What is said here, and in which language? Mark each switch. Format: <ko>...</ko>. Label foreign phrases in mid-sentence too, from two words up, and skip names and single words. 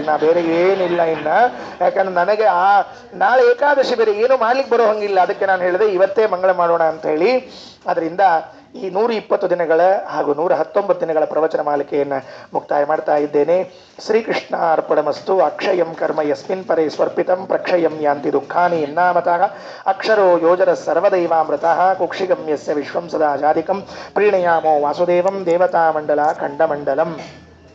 <kn>ನಾ ಬೇರೆ ಏನಿಲ್ಲ ಇನ್ನ, ಯಾಕಂದ್ರೆ ನನಗೆ ನಾಳೆ ಏಕಾದಶಿ ಬೇರೆ ಏನು ಮಾಡ್ಲಿಕ್ಕೆ ಬರೋ ಹಂಗಿಲ್ಲ. ಅದಕ್ಕೆ ನಾನು ಹೇಳಿದೆ ಇವತ್ತೇ ಮಂಗಳ ಮಾಡೋಣ ಅಂತ ಹೇಳಿ. ಅದರಿಂದ ಈ 120 ದಿನಗಳ ಹಾಗೂ 119 ದಿನಗಳ ಪ್ರವಚನ ಮಾಲಿಕೆಯನ್ನು ಮುಕ್ತಾಯ ಮಾಡ್ತಾ ಇದ್ದೇನೆ.</kn> <sa>ಶ್ರೀಕೃಷ್ಣ ಅರ್ಪಣಮಸ್ತು. ಅಕ್ಷಯಂ ಕರ್ಮ ಯಸ್ಮಿನ್ ಪರೇ ಸ್ವರ್ಪಿತಂ ಪ್ರಕ್ಷಯಂ ಯಾಂತಿ ದುಃಖಾನಿ ಎನ್ನಾಮತಃ. ಅಕ್ಷರೋ ಯೋಜರ ಸರ್ವದೈವಾಮೃತಃ ಕುಕ್ಷಿಗಮ್ಯಸ್ಯ ವಿಶ್ವಂ ಸದಾ ಜಾಧಿಕಂ ಪ್ರೀಣಯಾಮೋ ವಾಸುದೇವಂ ದೇವತಾಮಂಡಲ ಖಂಡಮಂಡಲಂ.</sa>